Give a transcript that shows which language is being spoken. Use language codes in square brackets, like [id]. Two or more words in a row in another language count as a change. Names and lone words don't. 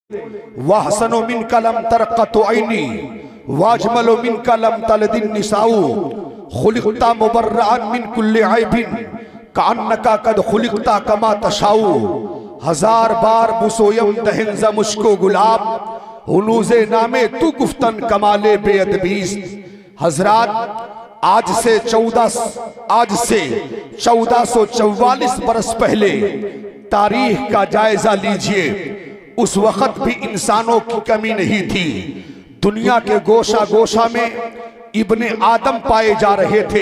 [ar] وأحسن منك لم ترَ قط عيني وأجمل منك لم تلد النساء خلقت مبرأً من كل عيب كأنك قد خلقت كما تشاء. [fa] هزار بار بشویم دهن ز مشکو گلاب هنوز نام تو گفتن کمال بی‌ادبیست. [ur] حضرات آج سے 1444 برس پہلے تاریخ کا جائزہ لیجیے. اس وقت بھی انسانوں کی کمی نہیں تھی. دنیا کے گوشہ گوشہ میں ابن آدم پائے جا رہے تھے.